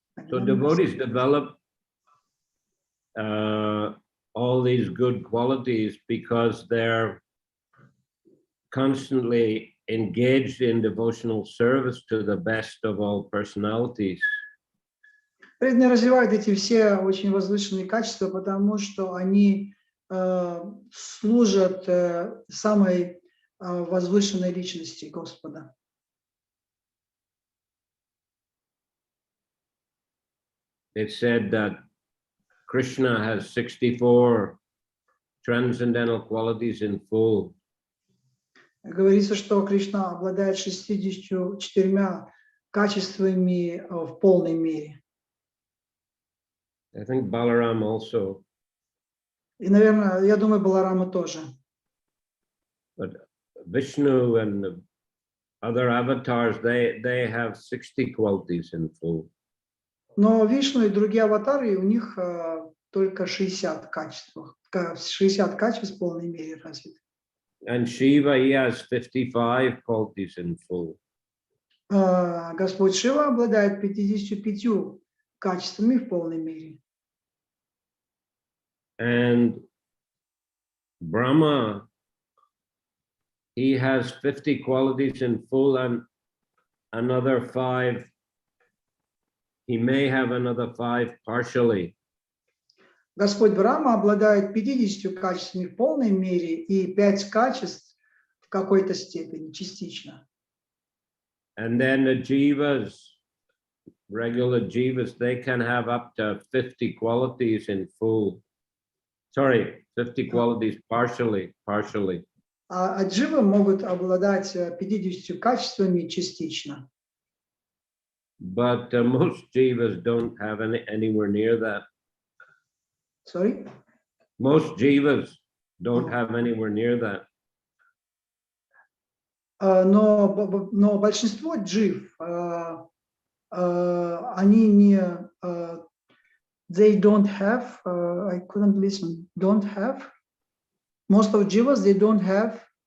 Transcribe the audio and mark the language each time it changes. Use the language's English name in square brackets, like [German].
[English] So devotees develop all these good qualities because they're constantly engaged in devotional service to the best of all personalities. [Russian] Преданные развивают эти все очень возвышенные качества, потому что они служат самой возвышенной личности Господа. [English] It's said that Krishna has 64 transcendental qualities in full. [Russian] Говорится, что Кришна обладает 64 качествами в полной мере. [English] I think Balaram also. [Russian] И, наверное, я думаю, Баларама тоже. [English] But Vishnu and the other avatars, they have 60 qualities in full. [Russian] Но Вишну и другие аватары, у них только 60 качеств в полной мере развиты. [English] And Shiva, he has 55 qualities in full. [Russian] Господь Шива обладает 55 качествами в полной мере. [English] And Brahma, he has 50 qualities in full and another 5. He may have another 5 partially. [Russian] Господь Брахма обладает 50 качествами в полной мере и 5 качеств в какой-то степени, частично. [English] And then the jivas, regular jivas, they can have up to 50 qualities in full. Sorry, 50 qualities partially. [Russian] А дживы могут обладать 50 качествами частично. [English] But most jivas don't have anywhere near that. Sorry? Most jivas don't have anywhere near that. [Russian] Но большинство джив, они не, [English] they don't have, I couldn't listen, don't have, most of jivas, they don't have